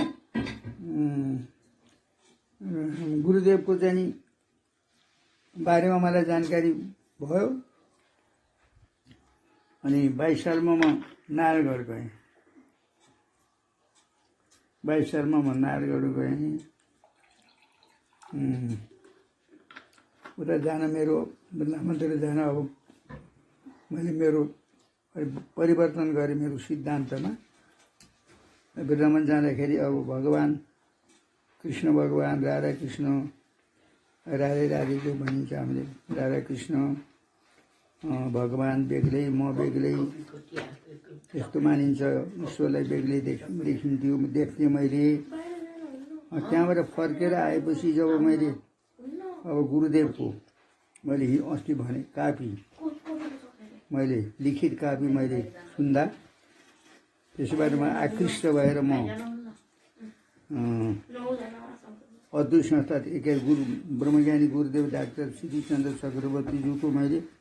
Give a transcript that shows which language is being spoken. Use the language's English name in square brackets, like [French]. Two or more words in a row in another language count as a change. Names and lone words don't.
[Nepali] गुरुदेवको चाहिँ नि बारेमा मलाई जानकारी भयो अनि 22 सालमा म नारायणगढ गएँ 22 सालमा म नारायणगढ गएँ उता जान मेरो वृन्दावनतिर जान अब मैले मेरो परिवर्तन गरेँ मेरो सिद्धान्तमा वृन्दावन जाँदाखेरि अब भगवान् कृष्ण भगवान् राधा कृष्ण राधे राधे जो भनिन्छ हामीले राधा कृष्ण भगवान् बेग्लै म बेग्लै यस्तो मानिन्छ ईश्वरलाई बेग्लै देखिन्थ्यो देख्थेँ मैले त्यहाँबाट फर्केर आएपछि जब मैले अब गुरुदेवको मैले अस्ति भने कापी मैले लिखित कापी मैले सुन्दा त्यसबाट म आकृष्ट भएर म अद्वैत संस्था के गुरु ब्रह्मज्ञानी गुरुदेव डाक्टर श्रीचन्द्र चक्रवर्तीज्यूको मैले